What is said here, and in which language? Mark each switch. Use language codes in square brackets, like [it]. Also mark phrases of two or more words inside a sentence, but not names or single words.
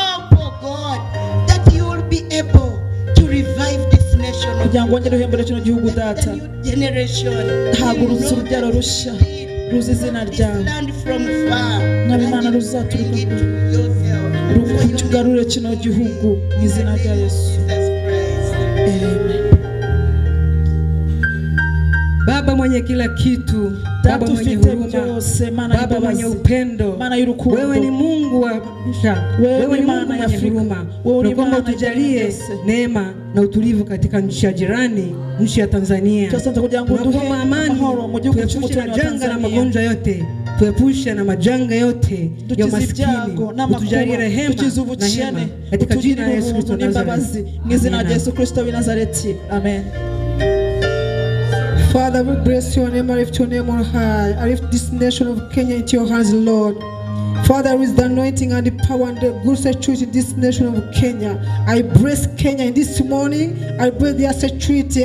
[rw] Kugira ngo wongere uhembure kino gihugu data. Hagurutse urubyaro rushya ruzi izina ryawe. Mwami Mana ruzaturuka rukugarure kino gihugu mu izina rya Yesu. Amen. [sw] Baba mwenye kila kitu, Baba mwenye huruma, Baba mwenye upendo, wewe ni Mungu wa maisha, wewe ni Mungu mwenye huruma. Tunaomba utujalie neema na utulivu katika nchi ya jirani, nchi ya Tanzania. Tunaomba amani, tuepushe na janga na magonjwa yote. tuepushe na majanga yote ya maskini, utujalie rehema na hema katika jina la Yesu Kristo wa Nazareti. Amen. [en] Father, we bless your name, I lift your name on high. I lift this nation of Kenya into your hands, Lord. Father, with the anointing and the power and the good security in this nation of Kenya, I bless Kenya in this morning. I bless their security.